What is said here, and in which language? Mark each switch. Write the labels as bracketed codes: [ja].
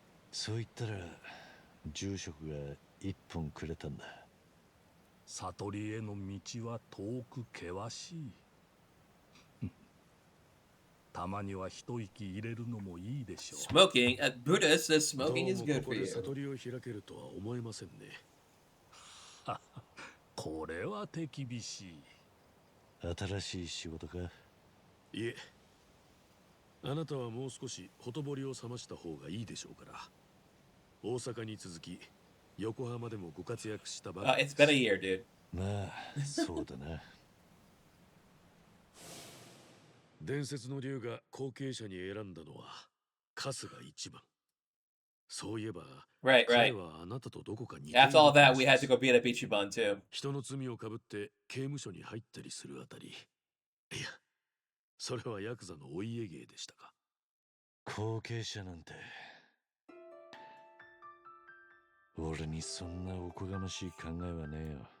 [ja] そう言ったら住職が一本くれたんだ。悟りへの道は遠く険しい。たまには一息入れるのもいいでしょう。 [en] Smoking, Buddha says smoking is good for you. [ja] 悟りを開けるとは思えませんね。これは手厳しい。新しい仕事か？いえ、あなたはもう少しほとぼりを冷ました方がいいでしょうから。大阪に続き横浜でもご活躍したばかり。 [en] It's been a year, dude. [ja] まあそうだな。伝説の竜が後継者に選んだのは春日一番。そういえば、 [en] Right. [ja] 彼はあなたとどこか似ている。 [en] After all that, we had to go beat up Ichiban too. [ja] 人の罪をかぶって刑務所に入ったりするあたり。いや、それはヤクザのお家芸でしたか。後継者なんて俺にそんなおこがましい考えはねえよ。